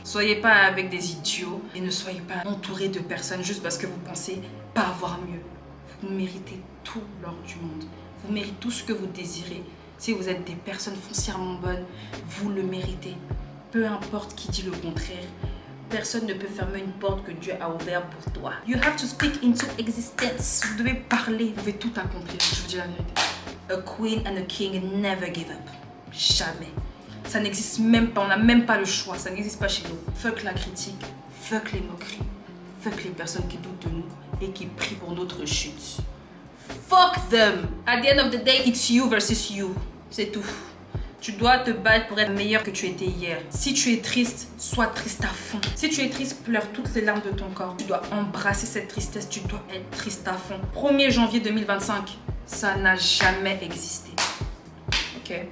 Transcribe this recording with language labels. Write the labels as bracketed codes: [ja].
[fr] Soyez pas avec des idiots. Et ne soyez pas entouré de personnes juste parce que vous pensez pas avoir mieux. Vous méritez tout l'or du monde. Vous méritez tout ce que vous désirez. Si vous êtes des personnes foncièrement bonnes, vous le méritez. Peu importe qui dit le contraire. Personne ne peut fermer une porte que Dieu a ouverte pour toi. [en] You have to speak into existence. [fr] Vous devez parler. Vous pouvez tout accomplir. Je vous dis la vérité. [en] A queen and a king never give up. [fr] Jamais. Ça n'existe même pas. On n'a même pas le choix. Ça n'existe pas chez nous. Fuck la critique. Fuck les moqueries. Fuck les personnes qui doutent de nous et qui prient pour notre chute. [en] Fuck them. At the end of the day, it's you versus you. [fr] C'est tout. Tu dois te battre pour être meilleur que tu étais hier. Si tu es triste, sois triste à fond. Si tu es triste, pleure toutes les larmes de ton corps. Tu dois embrasser cette tristesse. Tu dois être triste à fond. 1er janvier 2025. Ça n'a jamais existé. Ok.